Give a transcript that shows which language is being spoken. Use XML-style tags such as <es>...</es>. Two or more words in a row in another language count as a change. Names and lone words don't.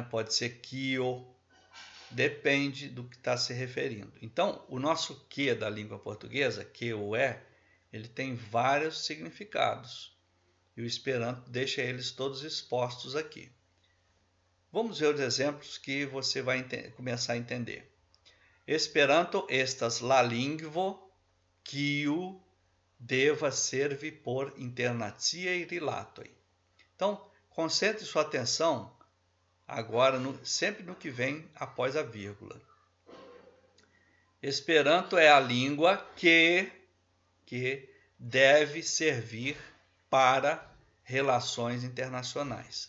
<pt>Pode ser kio, depende do que está se referindo. Então, o nosso que da língua portuguesa, que ou é, ele tem vários significados. E o Esperanto deixa eles todos expostos aqui. Vamos ver os exemplos que você vai começar a entender.</pt> <eo>Esperanto estas la lingvo kiu deva servi por internaciaj rilatoj.</eo> <pt>Então, concentre sua atenção agora sempre no que vem após a vírgula. Esperanto é a língua que deve servir para relações internacionais.</pt>